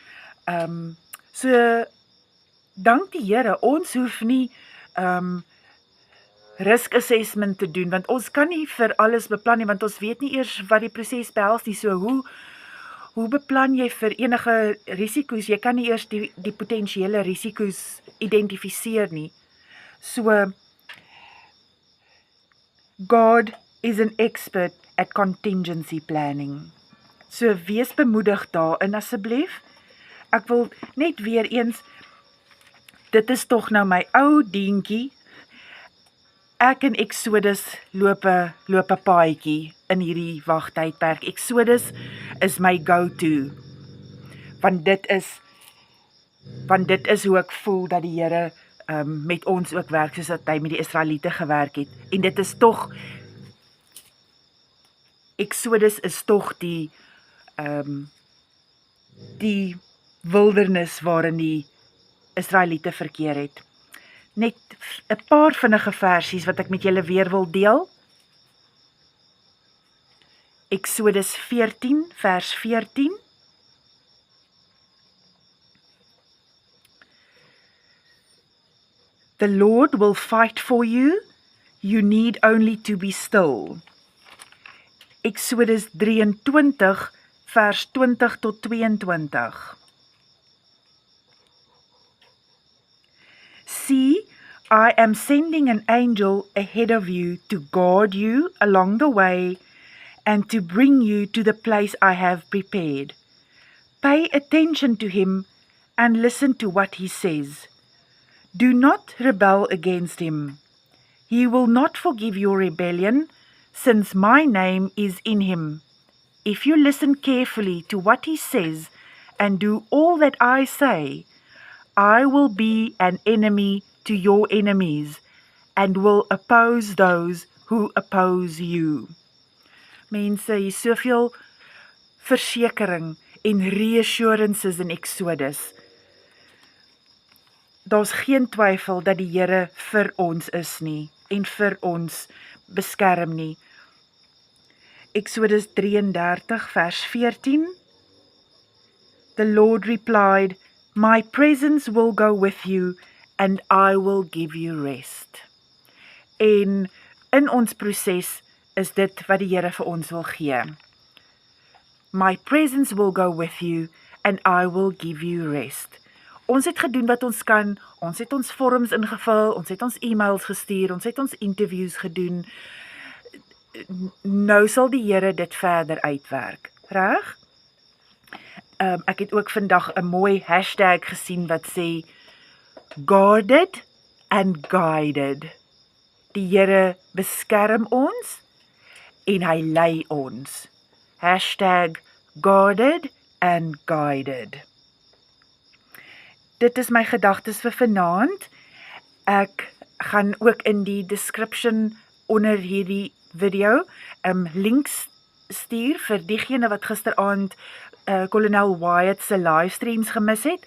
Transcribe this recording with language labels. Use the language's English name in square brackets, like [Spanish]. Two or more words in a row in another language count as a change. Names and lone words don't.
[Afrikaans] So, dank die Here, ons hoef nie [English] risk assessment [Afrikaans] te doen, want ons kan nie vir alles beplan nie, want ons weet nie eers wat die proses behels nie. So hoe beplan jy vir enige risiko's? Jy kan nie eers die potensiële risiko's identifiseer nie. [English] So, God is an expert at contingency planning. [Afrikaans] So, wees bemoedig daarin asseblief. Ek wil net weer eens, dit is tog nou my ou dientjie. Ek en Exodus loop 'n paadjie in hierdie wagtydperk. [English] Exodus is my go-to. [Afrikaans] Want dit is hoe ek voel dat die Here met ons ook werk, soos dat hy met die Israeliete gewerk het. En dit is tog, Exodus is tog die wildernis waarin die Israeliete verkeer het. Net 'n paar vinnige versies wat ek met julle weer wil deel. Exodus 14 vers 14. [English] The Lord will fight for you, you need only to be still. [Afrikaans] Exodus 23 vers 20 tot 22. [English] See, I am sending an angel ahead of you to guard you along the way and to bring you to the place I have prepared. Pay attention to him and listen to what he says. Do not rebel against him. He will not forgive your rebellion, since my name is in him. If you listen carefully to what he says and do all that I say, I will be an enemy to your enemies and will oppose those who oppose you. [Afrikaans] Mense, hier is soveel versekering en reassurances in Exodus. Daar's geen twyfel dat die Here vir ons is nie en vir ons beskerm nie. Exodus 33 vers 14. [English] The Lord replied, My presence will go with you and I will give you rest. [Afrikaans] En in ons proses is dit wat die Here vir ons wil gee. [English] My presence will go with you and I will give you rest. [Afrikaans] Ons het gedoen wat ons kan, ons het ons vorms ingevul, ons het ons e-mails gestuur, ons het ons interviews gedoen. Nou sal die Here dit verder uitwerk, reg? Ek het ook vandag 'n mooi hashtag gesien wat sê, [English] guarded and guided. [Afrikaans] Die Here beskerm ons en hy lei ons. [English] Hashtag guarded and guided. [Afrikaans] Dit is my gedagtes vir vanaand. Ek gaan ook in die description onder hierdie video links stuur vir diegene wat gisteraand Kolonel Wyatt se livestreams gemis het.